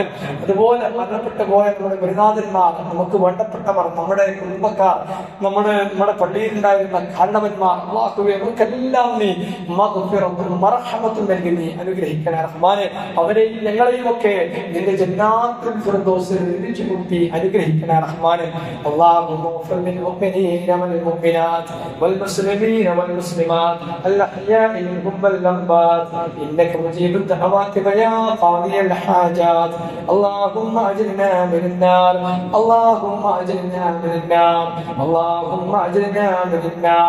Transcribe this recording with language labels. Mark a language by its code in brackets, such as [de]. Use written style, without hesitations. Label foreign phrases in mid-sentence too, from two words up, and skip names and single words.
[ml] അതുപോലെ മരണപ്പെട്ടു പോയ നമ്മുടെ ഗുരുനാഥന്മാർ, നമുക്ക് വേണ്ടപ്പെട്ടവർ, നമ്മുടെ കുടുംബക്കാർ, നമ്മുടെ പള്ളിയിലുണ്ടായിരുന്ന കാരണവന്മാർ, അല്ലാഹുവേ അവർക്കെല്ലാം നീ മഗ്ഫിറത്തും ബർഹമത്തും നൽകി നീ അനുഗ്രഹിക്കണേ റഹ്മാനെ. അവരെയും ഞങ്ങളെയും ഒക്കെ നിന്റെ ജന്നാത്തുൽ ഫിർദൗസിൽ ഒരുമിച്ച് കൂട്ടി അനുഗ്രഹിക്കണേ റഹ്മാനെ. [ar] اللهم اغفر للمؤمنين والمؤمنات والمسلمين والمسلمات الأحياء منهم والأموات إنك مجيب الدعوات ويا قاضي الحاجات. اللهم أجرنا من النار، اللهم أجرنا من النار، اللهم أجرنا من النار.